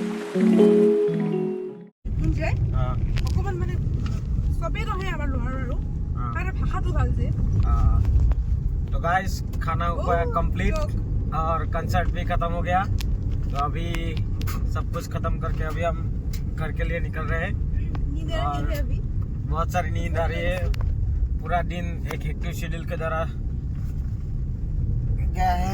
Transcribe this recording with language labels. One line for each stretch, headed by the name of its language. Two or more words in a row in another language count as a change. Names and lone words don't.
Assamese: যে অকমান মানে চবেই নহয় আমাৰ লোহাৰ আৰু তাৰে ভাষাটো ভাল যে
Hindi: तो गाइस खाना हो गया कंप्लीट और कंसर्ट भी खत्म हो गया। तो अभी सब कुछ खत्म करके अभी हम घर के लिए निकल रहे हैं। नींद आ रही है अभी बहुत सारी नींद आ रही है। पूरा दिन एक
English: hectic schedule
Hindi: के द्वारा गया है।